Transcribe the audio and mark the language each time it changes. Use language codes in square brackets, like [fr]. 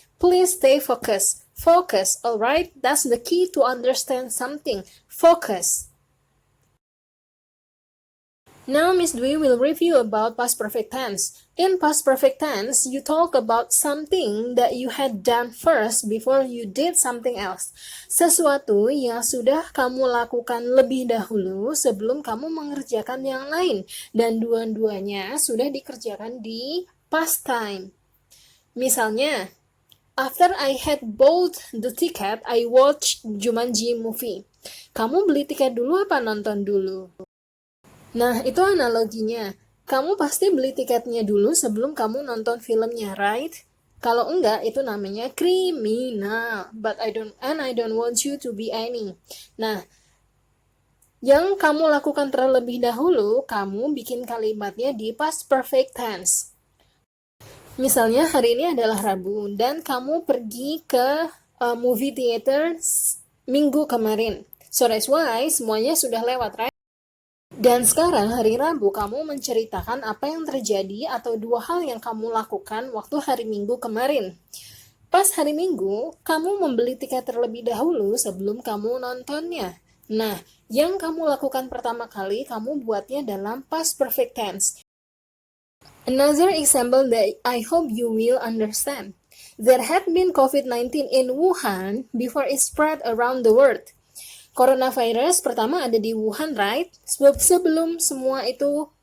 [en] Please stay focused. Focus, alright? That's the key to understand something. Focus. Now, Miss Dwi will review about past perfect tense. In past perfect tense, you talk about something that you had done first before you did something else. [id] Sesuatu yang sudah kamu lakukan lebih dahulu sebelum kamu mengerjakan yang lain. Dan dua-duanya sudah dikerjakan di past time. [en] Misalnya, after I had bought the ticket, I watched Jumanji movie. [id] Kamu beli tiket dulu apa nonton dulu? Nah, itu analoginya. Kamu pasti beli tiketnya dulu sebelum kamu nonton filmnya, right? Kalau enggak, itu namanya kriminal. [en] But I don't want you to be any. [id] Nah, yang kamu lakukan terlebih dahulu, kamu bikin kalimatnya di past perfect tense. Misalnya hari ini adalah Rabu dan kamu pergi ke movie theater minggu kemarin. [en] So that's why [id] semuanya sudah lewat, right? Dan sekarang hari Rabu kamu menceritakan apa yang terjadi atau 2 hal yang kamu lakukan waktu hari Minggu kemarin. Pas hari Minggu, kamu membeli tiket terlebih dahulu sebelum kamu nontonnya. Nah, yang kamu lakukan pertama kali kamu buatnya dalam past perfect tense. [en] Another example that I hope you will understand. There had been COVID-19 in Wuhan before it spread around the world. [id] Coronavirus pertama ada di Wuhan, [en] right? [id] Sebelum semua itu